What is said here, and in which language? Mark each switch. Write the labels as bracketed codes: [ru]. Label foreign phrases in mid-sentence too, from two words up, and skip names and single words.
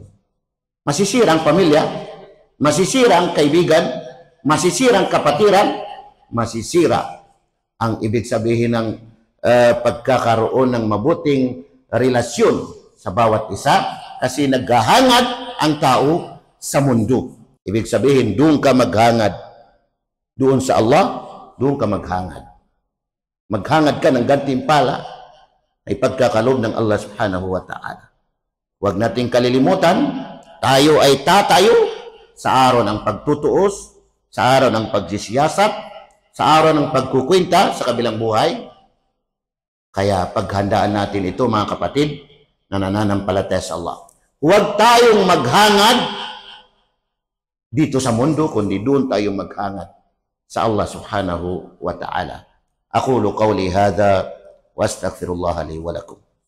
[tl] Masisira ang pamilya, masisira ang kaibigan, masisira ang kapatiran, masisira ang ibig sabihin ng pagkakaroon ng mabuting relasyon sa bawat isa, kasi naghahangad ang tao sa mundo. Ibig sabihin, doon ka maghangad. Doon sa Allah, doon ka maghangad. Maghangad ka ng gantimpala ay pagkakalob ng Allah [ar] سبحانه وتعالى. [tl] Huwag nating kalilimutan, tayo ay tatayo sa araw ng pagtutuos, sa araw ng pagsisiyasat, sa araw ng pagkukwenta sa kabilang buhay. Kaya paghandaan natin ito, mga kapatid, na nananampalataya sa Allah. Huwag tayong maghangad dito sa mundo, kundi doon tayong maghangad sa Allah [ar] سبحانه وتعالى. أقول قولي هذا وأستغفر الله لي ولكم.